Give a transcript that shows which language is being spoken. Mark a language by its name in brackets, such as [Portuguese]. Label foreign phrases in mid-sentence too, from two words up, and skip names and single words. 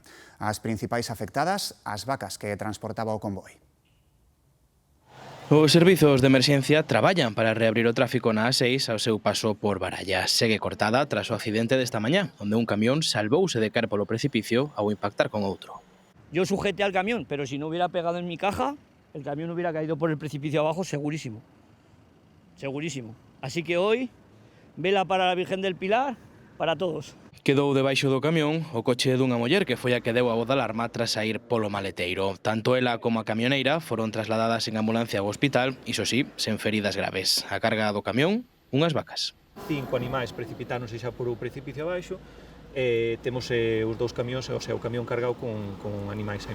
[Galician] As principais afectadas, as vacas que transportaba o convoi. Os servizos de emerxencia traballan para reabrir o tráfico na A6 ao seu paso por Baralla. Segue cortada tras o accidente desta mañá, onde un camión salvouse de caer polo precipicio ao impactar con outro. [Spanish] Yo sujeté al camión, pero si no hubiera pegado en mi caja, el camión hubiera caído por el precipicio abajo segurísimo. Segurísimo. Así que hoy, vela para la Virgen del Pilar, para todos. [Galician] Quedou debaixo do camión o coche dunha muller que foi a que deu a voz de alarma tras saír polo maleteiro. Tanto ela como a camioneira foron trasladadas en ambulancia ao hospital, iso sí, sen feridas graves. A carga do camión, unhas vacas. 5 animais precipitáronse xa por o precipicio abaixo. Temos os dous camións, [Spanish] o sea, [Galician] o camión cargado con animais aí.